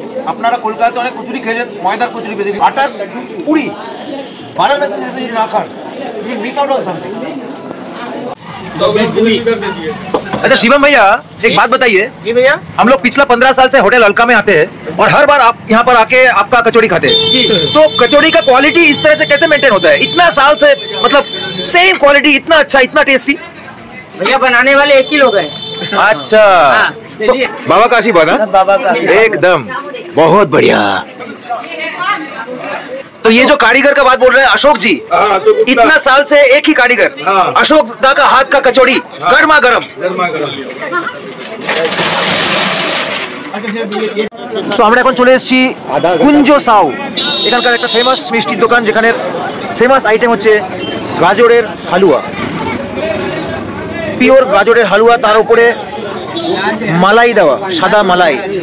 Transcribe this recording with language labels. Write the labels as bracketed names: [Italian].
[Bangla] আপনারা কলকাতাতে অনেক কচুরি খেয়েছেন, ময়দার কচুরি বেশি, আটার পুরি বারাণসী যদি না খান, [English] you miss out on something। [Hindi] अच्छा शिवम भैया, एक बात बताइए। जी भैया। हम लोग पिछला 15 साल से होटल अलका में आते हैं और हर बार आप यहाँ पर आके आपका कचौड़ी खाते हैं। तो कचौड़ी का क्वालिटी इस तरह से कैसे मेंटेन होता है इतना साल से, मतलब सेम क्वालिटी, इतना अच्छा, इतना टेस्टी? भैया बनाने वाले एक ही लोग हैं। अच्छा, तो बाबा का आशीर्वाद। बाबा का एकदम बहुत बढ़िया। तो ये जो कारीगर का बात बोल रहे हैं अशोक जी, इतना साल से एक ही कारीगर, अशोक दा का हाथ का कचौड़ी गर्मा गरम। [Bangla] তো আমরা এখন চলে এসেছি কুঞ্জ সাউ, এখানকার একটা ফেমাস মিষ্টির দোকান, যেখানে ফেমাস আইটেম হচ্ছে গাজরের হালুয়া, পিওর গাজরের হালুয়া, তার উপরে মালাই দেওয়া, সাদা মালাই।